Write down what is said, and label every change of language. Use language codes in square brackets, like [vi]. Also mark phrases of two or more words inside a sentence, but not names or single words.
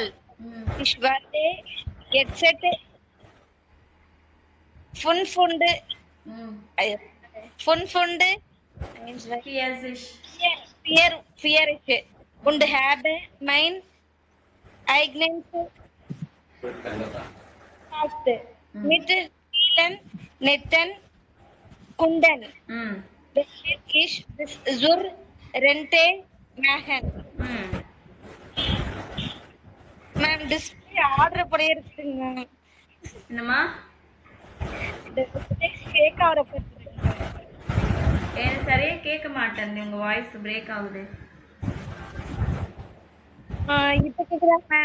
[de] Ich werde jetzt 540 und habe mein eigenes Haus mit vielen netten Kunden. Werde ich bis zur Rente machen. [ta] மேம் டிஸ்பிளே ஆர்டர் பண்ணிருக்கீங்க. என்னம்மா? டிஸ்பிளே ஷேக் ஆவற பத்தி எனக்கு சரியா கேட்க மாட்டேங்குது, உங்க வாய்ஸ் பிரேக் ஆகுது. இப்போ கேக்குதா மேம்?